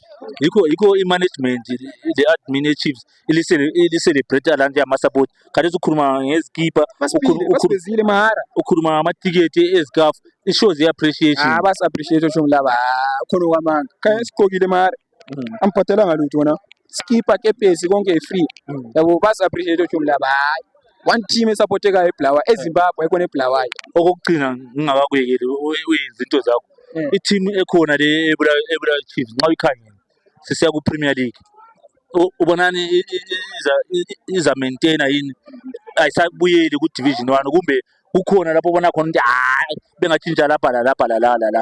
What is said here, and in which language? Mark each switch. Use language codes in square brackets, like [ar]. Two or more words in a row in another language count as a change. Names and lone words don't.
[nd] yikho i-management le-admin Chiefs ili-celebrate lana ama-support khathesi ukhuluma ngezikipa basibizile mahara ukhuluma ngamatiketi ezikafu i-shows i-appreciation basi-appreciate osho ngilaba khona okwamanga khaya sigqokile mahara amphathelanga lutho wona skipa kepesi konke free yabo basi-appreciate osho ngilaba hayi [en] one team [nd] esupportekayo eBulawayo eZimbabwe ekhona eBulawayo. Okokugcina ngingakakuyekeli uyizinto zakho i-team ekhona le eBulawayo Chiefs nxa uyikhangela sisiya ku-Premier League ubonani iza maintaina yini ayisabuyeli ku-Division 1 kumbe kukhona lapho ubona khona ukuthi hayi bengatshintsha lapha la